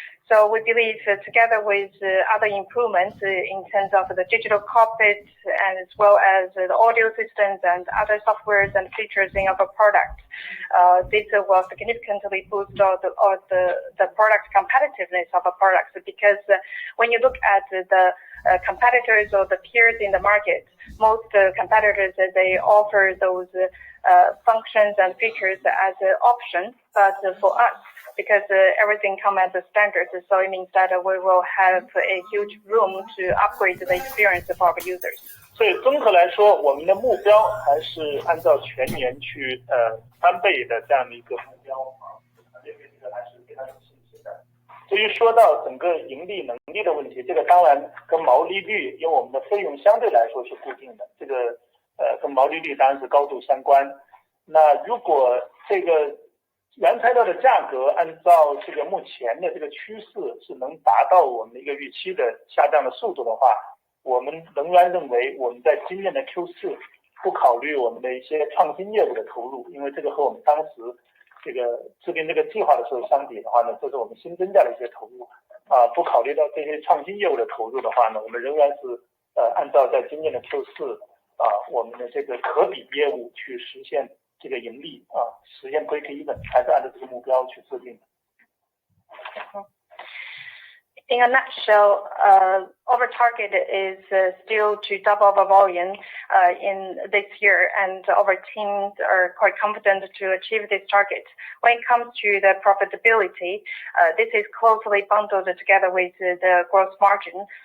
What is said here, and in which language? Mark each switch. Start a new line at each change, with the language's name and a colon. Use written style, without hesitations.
English: So we believe together with other improvements in terms of the digital cockpit and as well as the audio systems and other softwares and features in our product, this will significantly boost the product competitiveness of our products, because when you look at the competitors or the peers in the market, most competitors, they offer those functions and features as an option, but for us, because everything comes as a standard, so it means that we will have a huge room to upgrade the experience of our users.
Chinese: 所以综合来说，我们的目标还是按照全年去翻倍的这样的一个目标啊，对这个还是非常有信心的。至于说到整个盈利能力的问题，这个当然跟毛利率，因为我们的费用相对来说是固定的，这个跟毛利率当然是高度相关。那如果这个原材料的价格按照这个目前的这个趋势是能达到我们的一个预期的下降的速度的话，我们仍然认为我们在今年的 Q4 不考虑我们的一些创新业务的投入，因为这个和我们当时这个制定这个计划的时候相比的话呢，这是我们新增加的一些投入不考虑到这些创新业务的投入的话呢，我们仍然是按照在今年的 Q4 我们的这个可比业务去实现这个盈利实现 break even， 还是按照这个目标去制定的。
English: In a nutshell, our target is still to double our volume in this year, and our teams are quite confident to achieve this target. When it comes to the profitability, this is closely bundled together with the gross margin.